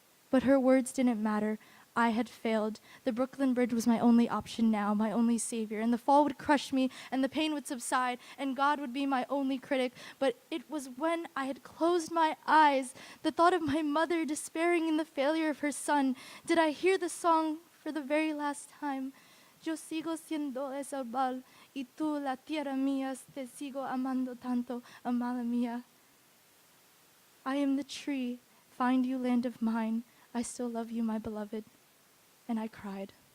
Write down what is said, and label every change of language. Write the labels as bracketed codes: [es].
[en] But her words didn't matter. I had failed. The Brooklyn Bridge was my only option now, my only savior, and the fall would crush me, and the pain would subside, and God would be my only critic. But it was when I had closed my eyes, the thought of my mother despairing in the failure of her son, did I hear the song for the very last time. [es] Yo sigo siendo ese árbol, y tú la tierra mía, te sigo amando tanto, amada mía. [en] I am the tree, find you land of mine, I still love you, my beloved. And I cried.